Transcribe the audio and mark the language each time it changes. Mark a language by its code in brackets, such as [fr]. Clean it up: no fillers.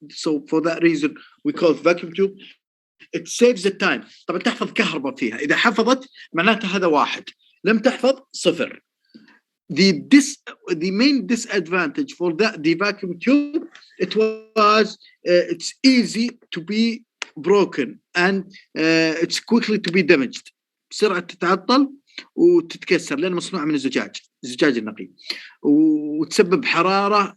[en] So for that reason we call it vacuum tube. It saves the time. [ar] طبعا تحفظ كهرباء فيها. إذا حفظت معناته هذا واحد. لم تحفظ صفر. [en] The main disadvantage for the vacuum tube, it's easy to be broken and it's quickly to be damaged. [ar] بسرعة تتعطل وتتكسر لأنه مصنوع من الزجاج النقي وتسبب حرارة.